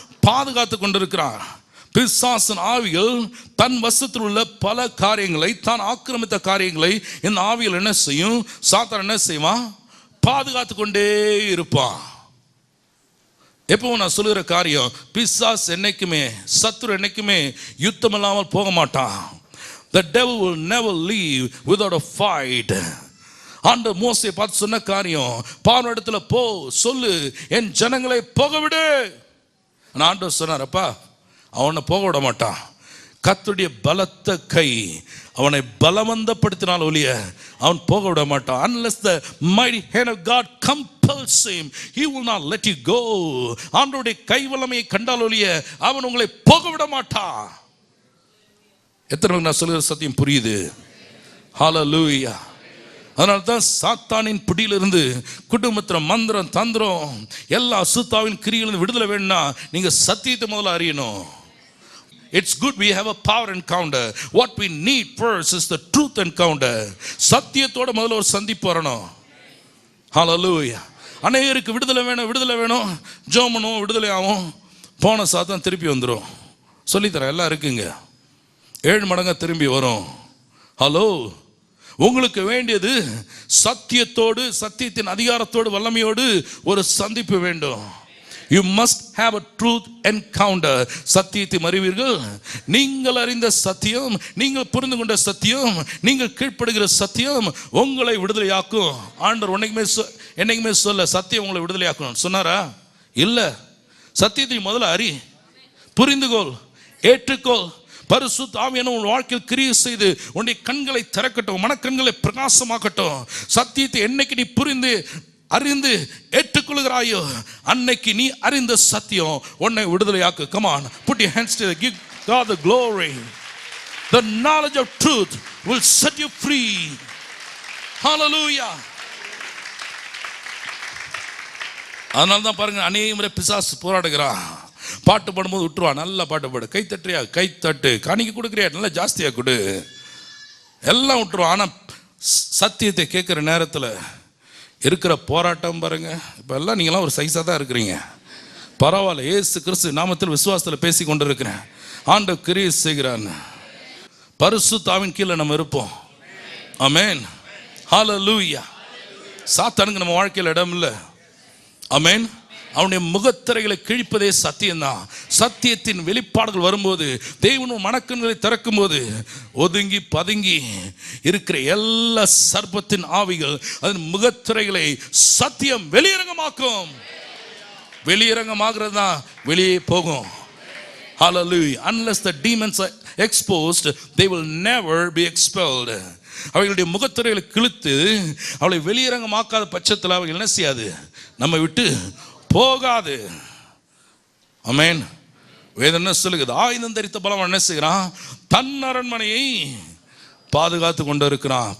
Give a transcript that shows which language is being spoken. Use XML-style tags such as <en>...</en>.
<ta>பாதுகாத்து கொண்டிருக்கிறான். பிசாசின் ஆவிகள் தன் வசத்தில் உள்ள பல காரியங்களை, தான் ஆக்கிரமித்த காரியங்களை இந்த ஆவிகள் என்ன செய்யும்? சாத்தான் என்ன செய்வான்? பாதுகாத்து கொண்டே இருப்பான். எப்பவும் நான் சொல்லுகிற காரியம், பிசாஸ் என்னைக்குமே, சத்துரு என்னைக்குமே யுத்தம் இல்லாமல் போக மாட்டான்.</ta> <en>The devil will never leave without a fight.</en> <ta>ஆண்டு மோசே பார்த்து சொன்ன காரியம், பார்வோன் இடத்துல போ சொல்லு, என் ஜனங்களை போக விடு. ஆண்டவர் சொன்னாரப்பா, அவனை போக விட மாட்டான். கர்த்தருடைய பலத்த கை அவனை பலவந்தப்படுத்தினால் ஒழிய அவன் போக விட மாட்டான்.</ta> <en>Unless the mighty hand of God compels him, he will not let you go.</en> <ta>ஆண்டவருடைய கை வல்லமையை கண்டால் ஒழிய அவன் உங்களை போக விட மாட்டான். எத்தனை பேருக்கு நான் சொல்லுகிற சத்தியம் புரியுது? ஹல்லேலூயா. அதனால தான் சாத்தானின் பிடியிலிருந்து, குடும்பத்தில் மந்திரம் தந்திரம் எல்லா அசுத்தாவின் கிரியிலிருந்து விடுதலை வேணும்னா நீங்க சத்தியத்தை முதல்ல அறியணும்.</ta> <en>It's good we have a power encounter. What we need first is the truth encounter.</en> <ta>சத்தியத்தோட முதல்ல ஒரு சந்திப்பு வரணும். ஹல்லேலூயா. அநேகருக்கு விடுதலை வேணும், விடுதலை வேணும், ஜெபம் பண்ணுவோம், விடுதலை ஆகும், போன சாத்தான் திருப்பி வந்துடும். சொல்லித்தரேன், எல்லாம் இருக்குங்க. 7 மடங்கா திரும்பி வரும். ஹலோ, உங்களுக்கு வேண்டியது சத்தியத்தோடு, சத்தியத்தின் அதிகாரத்தோடு, வல்லமையோடு ஒரு சந்திப்பு வேண்டும்.</ta> <en>You must have a truth encounter.</en> <ta>சத்தியத்தை அறிவீர்கள். நீங்கள் அறிந்த சத்தியம், நீங்கள் புரிந்து கொண்ட சத்தியம், நீங்கள் கீழ்ப்படுகிற சத்தியம் உங்களை விடுதலையாக்கும். ஆண்டவர் என்னைக்குமே சொல்ல சத்தியம் உங்களை விடுதலையாக்கணும் சொன்னாரா? இல்லை. சத்தியத்தை முதல்ல அறி, புரிந்துகொள், ஏற்றுக்கொள். பரிசுத்த ஆவியானவர் உன் வாழ்க்கையில் கிரியை செய்து உன்னுடைய கண்களை திறக்கட்டும், மனக்கண்களை பிரகாசமாக்கட்டும். சத்தியத்தை என்னைக்கு நீ புரிந்து அறிந்து ஏற்றுக்கொள்கிறாயோ அன்னைக்கு நீ அறிந்த சத்தியம் உன்னை விடுதலையாக்கு.</ta> <en>Come on, put your hands together, give God the glory. The knowledge of truth will set you free. Hallelujah.</en> <ta>அதனால தான் பாருங்க, அநேக முறை பிசாசு போராடுகிறான். பாட்டு பாடும்போது விட்டுருவான். நல்லா பாட்டு பாடு, கை தட்டுறியா, கை தட்டு, காணிக்கை கொடுக்குறியா, நல்லா ஜாஸ்தியாக கொடு, எல்லாம் விட்டுருவான். ஆனால் சத்தியத்தை கேட்குற நேரத்தில் இருக்கிற போராட்டம் பாருங்க. இப்போ எல்லாம் நீங்களாம் ஒரு சைஸாக தான் இருக்கிறீங்க. பரவாயில்ல, ஏசு கிறிஸ்து நாமத்தில் விசுவாசத்தில் பேசி கொண்டு இருக்கிறேன். ஆண்டவர் கிரியை செய்கிறான்னு பரிசுத்த ஆவியின் கீழே நம்ம இருப்போம். ஆமென். ஹல்லேலூயா. சாத்தானுக்கு நம்ம வாழ்க்கையில் இடம் இல்லை. ஆமென். அவனுடைய முகத்திரைகளை கிழிப்பதே சத்தியம்தான். சத்தியத்தின் வெளிப்பாடுகள் வரும்போது, தேவனும் மனக்கண்களை திறக்கும் போது, ஒதுங்கி பதுங்கி இருக்கிற எல்லா சர்ப்பத்தின் ஆவிகள் அதன் முகத்திரைகளை சத்தியம் வெளியரங்கமாக்கும். வெளியரங்கமாகிறது தான் வெளியே போகும்.</ta> <en>Hallelujah. Unless the demons are exposed, they will never be expelled.</en> <ta>அவைகளுடைய முகத்திரைகளை கிழித்து அவளை வெளியரங்கமாக்காத பட்சத்தில் அவைகள் என்ன செய்யாது, நம்ம விட்டு போகாது. ஆமென். வேதம் என்ன சொல்லுகிறது? ஆயுதம் தரித்த பலவான் என்ன செய்கிறான்? தன் அரண்மனையை பாதுகாத்து கொண்டு இருக்கிறான்.</ta>